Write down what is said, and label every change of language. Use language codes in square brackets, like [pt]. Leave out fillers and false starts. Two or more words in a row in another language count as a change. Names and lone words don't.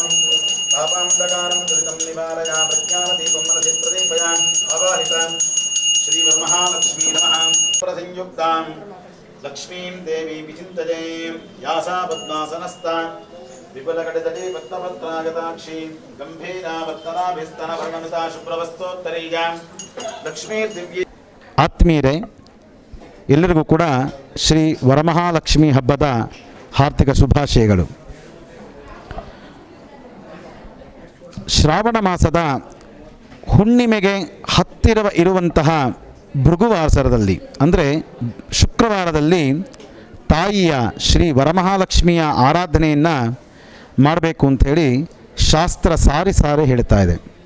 [sa] पापान्धकारं दुरितं निवारया प्रज्ञानदीपं मनसि प्रदीपयामि आवाहितां श्रीवरमहालक्ष्मी नमः प्रसंयुक्तां लक्ष्मीं देवीं विचिन्तये या सा पद्मासनस्था विपुलकटितटे पद्मपत्रागताक्षी गम्भीरावर्तनाभिस्तनवर्णमिता शुभ्रवस्तोत्तरीयां लक्ष्मीर्दिव्ये [kn] ಆತ್ಮೀಯರೇ, ಎಲ್ಲರಿಗೂ ಕೂಡ ಶ್ರೀ ವರಮಹಾಲಕ್ಷ್ಮಿ ಹಬ್ಬದ ಹಾರ್ದಿಕ ಶುಭಾಶಯಗಳು. ಶ್ರಾವಣ ಮಾಸದ ಹುಣ್ಣಿಮೆಗೆ ಹತ್ತಿರ ಇರುವಂತಹ ಭೃಗುವಾಸರದಲ್ಲಿ ಅಂದರೆ ಶುಕ್ರವಾರದಲ್ಲಿ ತಾಯಿಯ ಶ್ರೀ ವರಮಹಾಲಕ್ಷ್ಮಿಯ ಆರಾಧನೆಯನ್ನು ಮಾಡಬೇಕು ಅಂಥೇಳಿ ಶಾಸ್ತ್ರ ಸಾರಿ ಹೇಳ್ತಾ ಇದೆ.